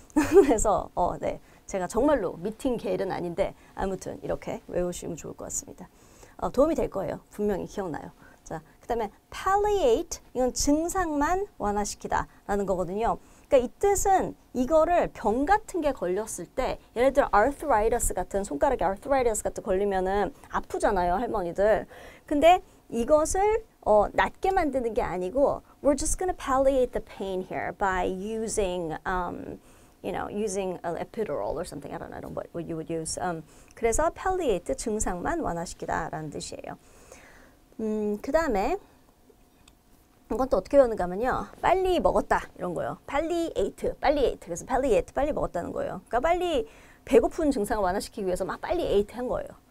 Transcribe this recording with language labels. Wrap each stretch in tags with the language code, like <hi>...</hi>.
<ko>그래서 네, 제가 정말로 미팅 갤은 아닌데 아무튼 이렇게 외우시면 좋을 것 같습니다. 도움이 될 거예요. 분명히 기억나요. 자, 그 다음에 palliate 이건 증상만 완화시키다 라는 거거든요. 그러니까 이 뜻은 이거를 병 같은 게 걸렸을 때 예를 들어 arthritis 같은 손가락에 arthritis 같은 걸리면은 아프잖아요, 할머니들. 근데 이것을 낫게 만드는 게 아니고</ko> <en>we're just going to palliate the pain here by using using an epidural or something. I don't know what you would use.</en> <ko>그래서 palliate 증상만 완화시키다라는 뜻이에요. 그 다음에 이건 또 어떻게 배우는가 하면요. 빨리 먹었다 이런 거예요.</ko> <en>palliate.</en> <ko>그래서 palliate 빨리 먹었다는 거예요. 그러니까 빨리 배고픈 증상을 완화시키기 위해서 막 빨리 ate 한 거예요.</ko>